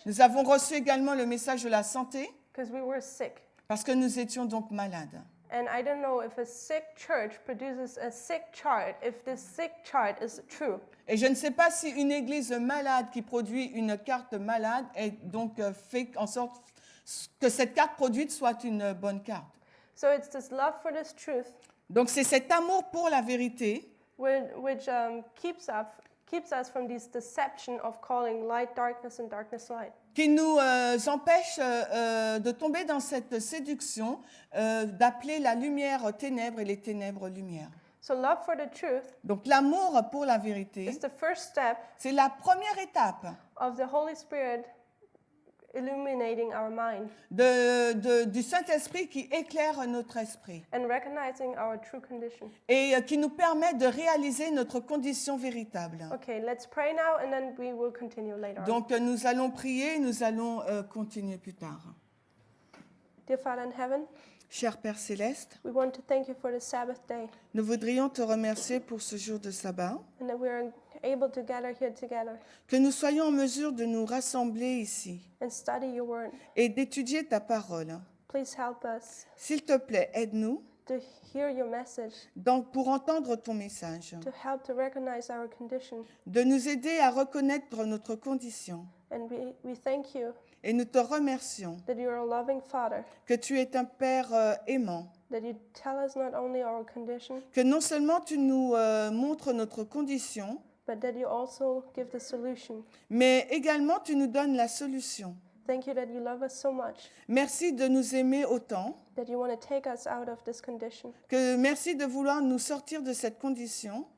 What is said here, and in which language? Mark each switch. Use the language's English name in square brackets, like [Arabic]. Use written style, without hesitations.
[French] Nous avons reçu également le message de la santé [English] because we were sick. [French] parce que nous étions donc malades. [English] And I don't know if a sick church produces a sick chart, if this sick chart is true. [French] Et je ne sais pas si une église malade qui produit une carte malade est donc fait en sorte que cette carte produite soit une bonne carte. [English] So it's this love for this truth [French] Donc c'est cet amour pour la vérité [English] which keeps us from this deception of calling light darkness and darkness light. [French] qui nous empêche de tomber dans cette séduction d'appeler la lumière ténèbres et les ténèbres lumière. [English] So love for the truth [French] Donc l'amour pour la vérité, [English] is the first step [French] c'est la première étape [English] of the Holy Spirit illuminating our mind [French] du Saint-Esprit qui éclaire notre esprit [English] and recognizing our true condition. [French] et qui nous permet de réaliser notre condition véritable. [English] Okay, let's pray now and then we will continue later on. [French] Donc nous allons prier, nous allons continuer plus tard. [English] Dear Father in heaven, [French] Cher Père Céleste, [English] we want to thank you for the Sabbath day [French] nous voudrions te remercier pour ce jour de sabbat, [English] and that we are able to gather here together [French] que nous soyons en mesure de nous rassembler ici [English] and study your word. [French] et d'étudier ta parole. [English] Please help us [French] S'il te plaît, aide-nous [English] to hear your message, [French] pour entendre ton message, [English] to help to recognize our condition. [French] de nous aider à reconnaître notre condition. [English] And we thank you [French] Et nous te remercions [English] that you are a loving Father, [French] que tu es un Père aimant, [English] that you tell us not only our condition, [French] que non seulement tu nous montres notre condition, [English] but that you also give the solution. [French] mais également tu nous donnes la solution. [English] Thank you that you love us so much, [French] Merci de nous aimer autant, [English] that you want to take us out of this condition. [French] merci de vouloir nous sortir de cette condition.